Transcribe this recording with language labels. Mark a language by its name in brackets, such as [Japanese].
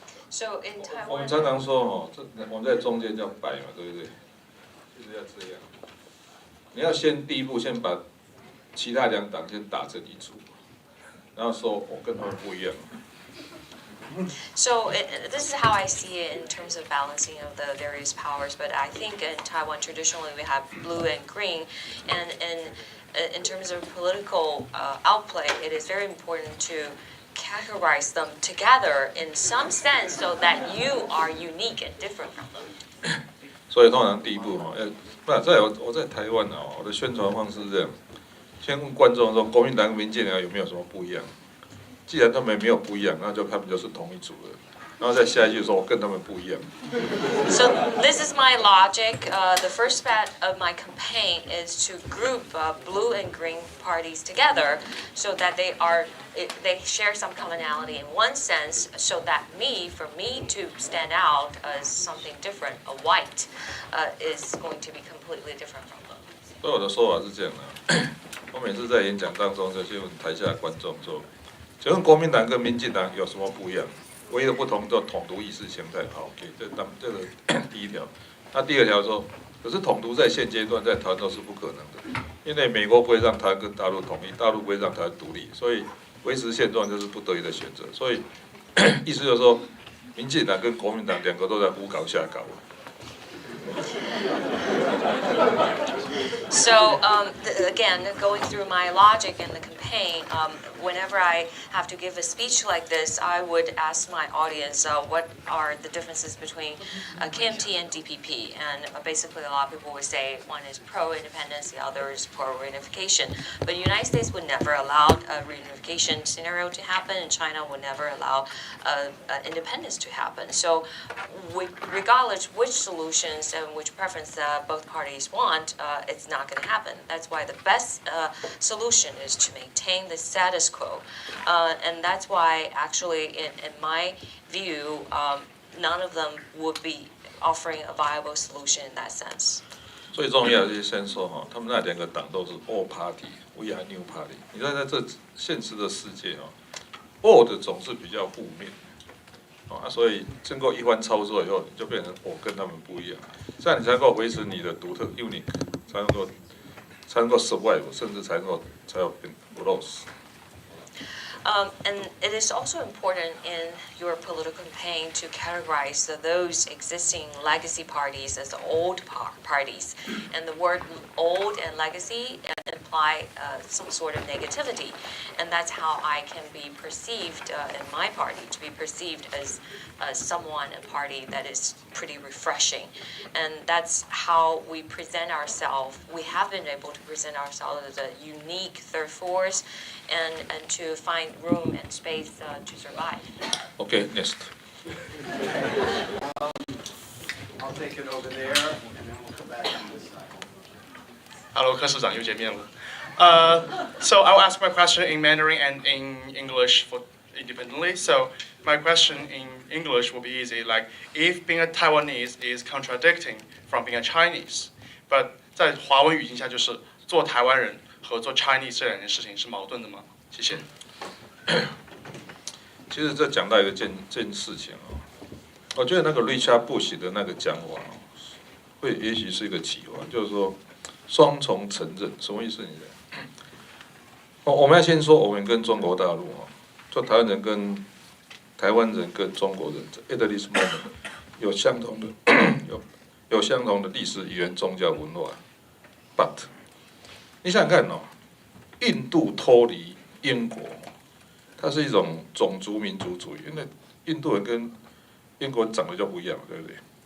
[English] So in Taiwan, [Chinese] 我们常常说我们在中间叫摆嘛，对不对？就是要这样。你要第一步先把其他两党先打成一组，然后说我跟他们不一样。 [English] So this is how I see it in terms of balancing of the various powers. But I think in Taiwan traditionally we have blue and green, and in terms of political outplay, it is very important to categorize them together in some sense, so that you are unique and different from them. [Chinese] 所以通常第一步我在台湾我的宣传方式是这样，先问观众说国民党跟民进党有没有什么不一样。既然他们没有不一样，那就他们就是同一组的。然后再下一句说我跟他们不一样。 [English] So this is my logic. The first part of my campaign is to group blue and green parties together, so that they share some commonality in one sense, so that for me to stand out as something different, a white, is going to be completely different from them. [Chinese] 所以我的说法是这样的，我每次在演讲当中就去问台下的观众说。请问国民党跟民进党有什么不一样？唯一的不同就统独意识形态。好 ，OK， 这个第一条。那第二条说，可是统独在现阶段在台湾都是不可能的，因为美国不会让台湾跟大陆统一，大陆不会让台湾独立，所以维持现状就是不得已的选择。所以意思就是说，民进党跟国民党两个都在胡搞瞎搞。 [English] So again, going through my logic in the campaign, whenever I have to give a speech like this, I would ask my audience what are the differences between KMT and DPP. And basically, a lot of people would say one is pro-independence, the other is pro-reunification. But the United States would never allow a reunification scenario to happen, and China would never allow independence to happen. So regardless which solutions and which preference both parties want, it's not going to happen. That's why the best solution is to maintain the status quo. And that's why, actually, in my view, none of them would be offering a viable solution in that sense. [Chinese] 最重要的是先说哈，他们那两个党都是 [English] All Party，We are New Party。 [Chinese] 你看在这现实的世界哦 ，All 的总是比较负面，所以经过一番操作以后，你就变成我跟他们不一样，这样你才能够维持你的独特 unique， 才能够 survive， 甚至才有变不 lose。 [English] And it is also important in your political campaign to categorize those existing legacy parties as old parties. And the word old and legacy imply some sort of negativity. And that's how I can be perceived in my party, to be perceived as someone in party that is pretty refreshing. And that's how we present ourselves. We have been able to present ourselves as a unique third force and to find room and space to survive. Okay, next. I'll take it over there, and then we'll come back on this side. [Chinese] Hello, 柯市长又见面了。 [English] So I'll ask my question in Mandarin and in English for independently. So my question in English will be easy. Like, if being a Taiwanese is contradicting from being a Chinese, but [Chinese] 在华文语境下，就是做台湾人和做 Chinese 这两件事情是矛盾的吗？谢谢。其实这讲到一个件事情哦，我觉得那个 Richard Bush 的那个讲法哦，也许是一个启发，就是说双重承认，什么意思？你讲？我们要先说，我们跟中国大陆哦，做台湾人跟中国人， [English] at this moment [Chinese] 有相同的历史、语言、宗教、文化 ，but 你想想看哦，印度脱离英国，它是一种种族民族主义，因为印度人跟英国人长得就不一样，对不对？